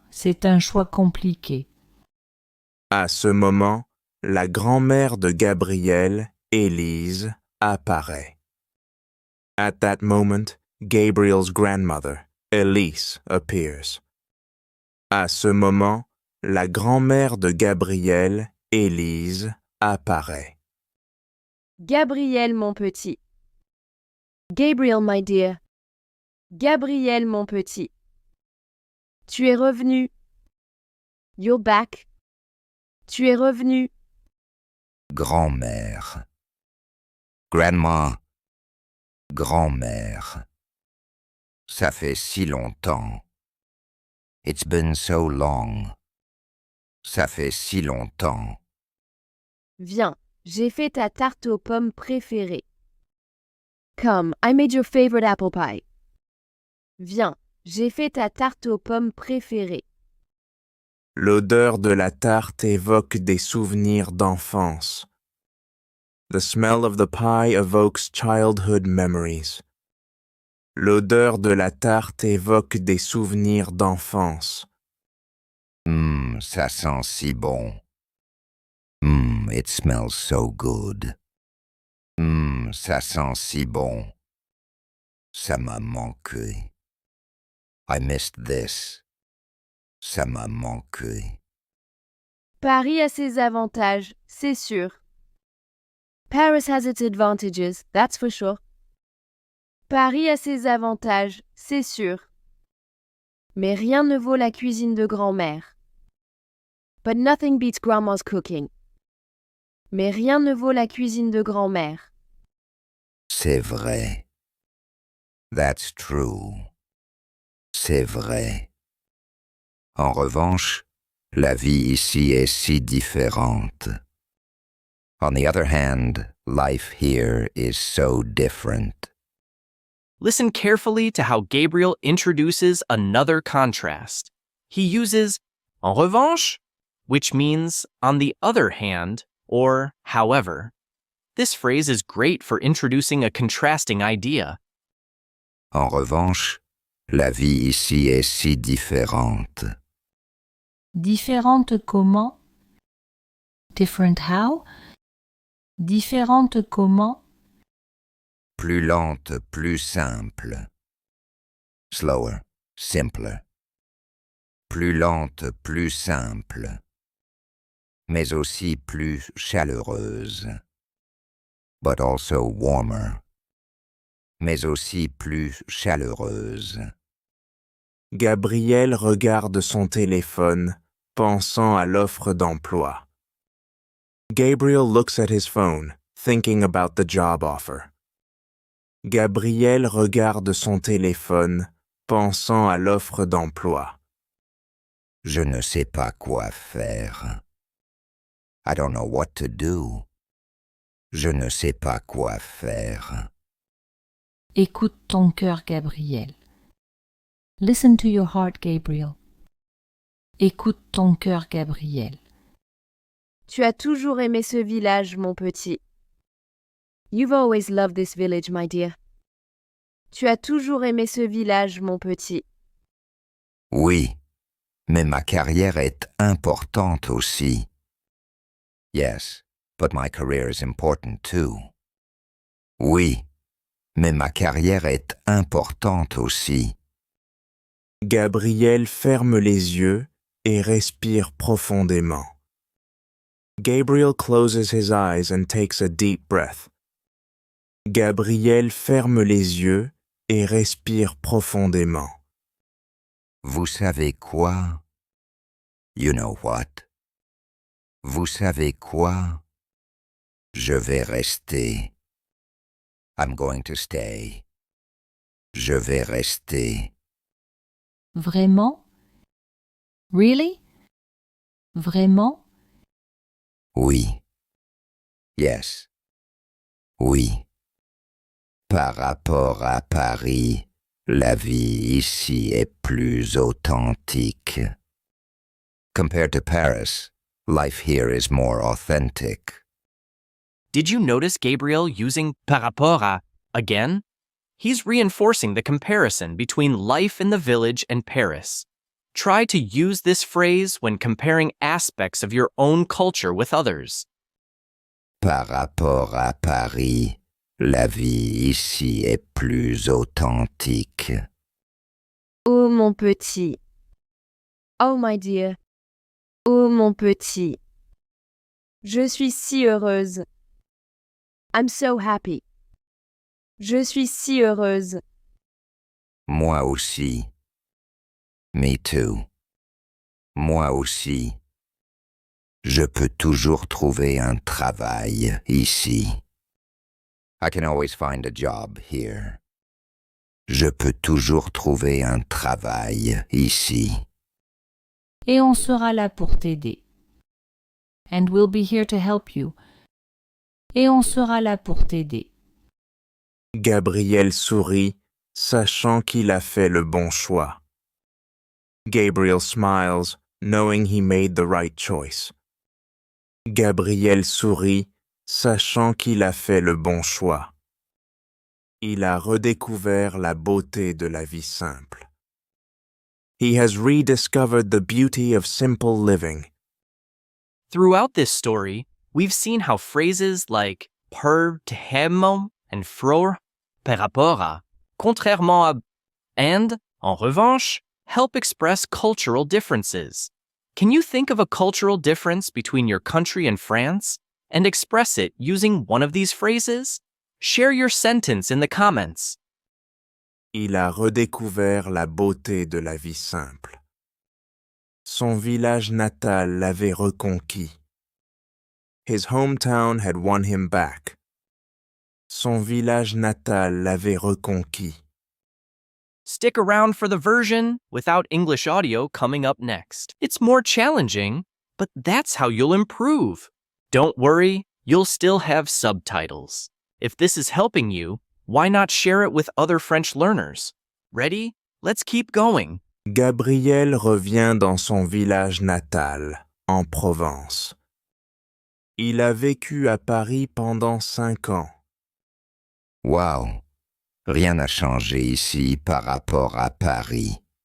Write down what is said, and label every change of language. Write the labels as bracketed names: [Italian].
[French] C'est un choix compliqué. À ce moment, la grand-mère de Gabriel, Élise, apparaît. [English] At that moment, Gabriel's grandmother, Elise, appears. [French] À ce moment, la grand-mère de Gabriel, Élise, apparaît. Gabriel, mon petit. [English] Gabriel, my dear. [French] Gabriel, mon petit. Tu es revenu. [English] You're back. [French] Tu es revenu. Grand-mère. [English] Grandma. [French] Grand-mère. Ça fait si longtemps. [English] It's been so long. [French] Ça fait si longtemps. Viens, j'ai fait ta tarte aux pommes préférée. [English] Come, I made your favorite apple pie. [French] Viens, j'ai fait ta tarte aux pommes préférée. L'odeur de la tarte évoque des souvenirs d'enfance. [English] The smell of the pie evokes childhood memories. [French] L'odeur de la tarte évoque des souvenirs d'enfance. Ça sent si bon. [English] It smells so good. [French] Ça sent si bon. Ça m'a manqué. [English] I missed this. [French] Ça m'a manqué. Paris a ses avantages, c'est sûr. [English] Paris has its advantages, that's for sure. [French] Paris a ses avantages, c'est sûr. Mais rien ne vaut la cuisine de grand-mère. [English] But nothing beats grandma's cooking. [French] Mais rien ne vaut la cuisine de grand-mère. C'est vrai. [English] That's true. [French] C'est vrai. En revanche, la vie ici est si différente. [English] On the other hand, life here is so different. Listen carefully to how Gabriel introduces another contrast. He uses en revanche, which means on the other hand or however. This phrase is great for introducing a contrasting idea. [French] En revanche, la vie ici est si différente. Différente comment? [English] Different how? [French] Différente comment? Plus lente, plus simple. [English] Slower, simpler. [French] Plus lente, plus simple. Mais aussi plus chaleureuse. [English] But also warmer. [French] Mais aussi plus chaleureuse. Gabriel regarde son téléphone, pensant à l'offre d'emploi. [English] Gabriel looks at his phone, thinking about the job offer. [French] Gabriel regarde son téléphone, pensant à l'offre d'emploi. Je ne sais pas quoi faire. [English] I don't know what to do. [French] Je ne sais pas quoi faire. Écoute ton cœur, Gabriel. [English] Listen to your heart, Gabriel. [French] Écoute ton cœur, Gabriel. Tu as toujours aimé ce village, mon petit. [English] You've always loved this village, my dear. [French] Tu as toujours aimé ce village, mon petit. Oui, mais ma carrière est importante aussi. [English] Yes, but my career is important too. [French] Oui, mais ma carrière est importante aussi. Gabriel ferme les yeux et respire profondément. [English] Gabriel closes his eyes and takes a deep breath. [French] Gabriel ferme les yeux et respire profondément. Vous savez quoi? [English] You know what? [French] Vous savez quoi? Je vais rester. [English] I'm going to stay. [French] Je vais rester. Vraiment? [English] Really? [French] Vraiment? Oui. [English] Yes. [French] Oui. Par rapport à Paris, la vie ici est plus authentique. [English] Compared to Paris, life here is more authentic. Did you notice Gabriel using par rapport à again? He's reinforcing the comparison between life in the village and Paris. Try to use this phrase when comparing aspects of your own culture with others. [French] Par rapport à Paris, la vie ici est plus authentique. Oh, mon petit. [English] Oh, my dear. [French] Oh, mon petit. Je suis si heureuse. [English] I'm so happy. [French] Je suis si heureuse. Moi aussi. [English] Me too. [French] Moi aussi. Je peux toujours trouver un travail ici. [English] I can always find a job here. [French] Je peux toujours trouver un travail ici. Et on sera là pour t'aider. [English] And we'll be here to help you. [French] Et on sera là pour t'aider. Gabriel sourit, sachant qu'il a fait le bon choix. [English] Gabriel smiles, knowing he made the right choice. [French] Gabriel sourit, sachant qu'il a fait le bon choix. Il a redécouvert la beauté de la vie simple. [English] He has rediscovered the beauty of simple living. Throughout this story, we've seen how phrases like per temo and fror, par rapport à, contrairement à, and, en revanche, help express cultural differences. Can you think of a cultural difference between your country and France and express it using one of these phrases? Share your sentence in the comments. [French] Il a redécouvert la beauté de la vie simple. Son village natal l'avait reconquis. [English] His hometown had won him back. [French] Son village natal l'avait reconquis. [English] Stick around for the version without English audio coming up next. It's more challenging, but that's how you'll improve. Don't worry, you'll still have subtitles. If this is helping you, why not share it with other French learners? Ready? Let's keep going. [French] Gabriel revient dans son village natal, en Provence. Il a vécu à Paris pendant 5 ans. [English] Wow! [French] Rien n'a changé ici par rapport à Paris.